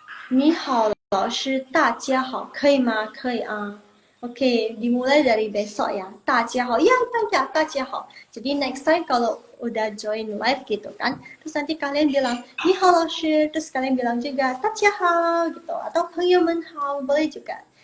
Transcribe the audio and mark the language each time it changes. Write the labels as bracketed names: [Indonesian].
[Chinese] Ni hao老师，大家好，可以吗？可以啊。 [Indonesian] Oke, dimulai dari besok ya. [Chinese] 大家好, ya, ya, 大家好. [Indonesian] Jadi next time kalau udah join live gitu kan, terus nanti kalian bilang, [Chinese] 你好老师, [Indonesian] terus kalian bilang juga, 大家好 gitu, atau [Chinese] 朋友们好, [Indonesian] boleh juga.